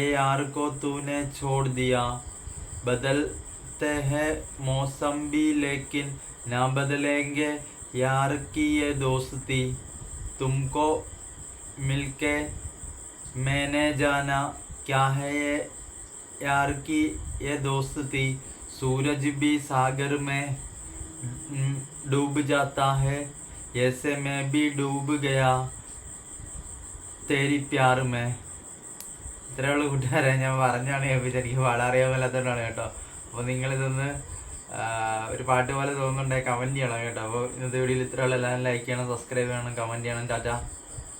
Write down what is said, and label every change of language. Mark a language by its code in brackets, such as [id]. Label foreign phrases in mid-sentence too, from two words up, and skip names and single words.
[hi] यार को तूने छोड़ दिया, बदलते हैं मौसम भी लेकिन ना बदलेंगे यार की ये दोस्ती, तुमको मिलके मैंने जाना क्या है ये यार की ये दोस्ती, सूरज भी सागर में डूब जाता है, ऐसे मैं भी डूब गया तेरी प्यार में. [ml] ഇത്രയുള്ള കൂട്ടുകാരെ, ഞാൻ പറഞ്ഞാണ് കേൾപ്പിച്ചത്. എനിക്ക് പാടാൻ അറിയാൻ മേലാത്തതുകൊണ്ടാണ് കേട്ടോ. അപ്പോൾ നിങ്ങളിതൊന്ന് ഒരു പാട്ട് പോലെ തോന്നുന്നുണ്ടെങ്കിൽ കമൻറ്റ് ചെയ്യണം കേട്ടോ. അപ്പോൾ ഇന്നത്തെ വീഡിയോയിൽ ഇത്രയുള്ള എല്ലാവരും ലൈക്ക് ചെയ്യണം, സബ്സ്ക്രൈബ് ചെയ്യണം, കമൻറ്റ് ചെയ്യണം. ടാറ്റാ.